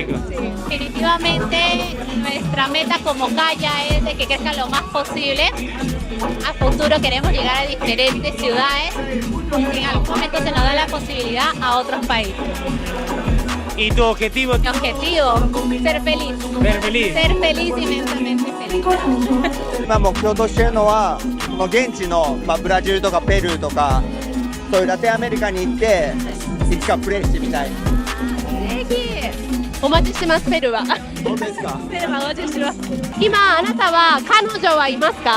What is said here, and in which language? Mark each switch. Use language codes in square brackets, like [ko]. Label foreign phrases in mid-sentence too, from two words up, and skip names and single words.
[es] Definitivamente nuestra meta como Kaya es de que crezca lo más posible. A futuro queremos llegar a diferentes ciudades y en algún momento se nos da la posibilidad a otros países. ¿Y tu objetivo? Mi objetivo, ser feliz. Ser feliz. Ser feliz, inmensamente feliz. [ja] 今目標としているのは、この現地の、ブラジルとかペルーとか、そういうラテンアメリカに行って、いつかプレーしてみたい。ぜひお待ちしてます、ペルーは。どうですか？ペルーはお待ちしてます。今あなたは彼女はいますか？